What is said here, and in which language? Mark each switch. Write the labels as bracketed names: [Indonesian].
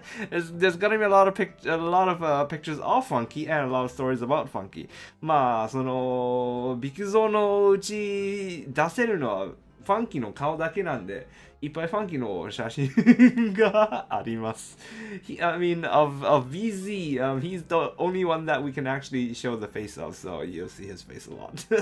[English] there's gonna be a lot of pictures of Funky and a lot of stories about Funky. [Japanese] まあ、その、ビクゾのうち出せるのはファンキーの顔だけなんで、いっぱいファンキーの写真があります。 [English] I mean, of VZ, he's the only one that we can actually show the face of, so you'll see his face a lot.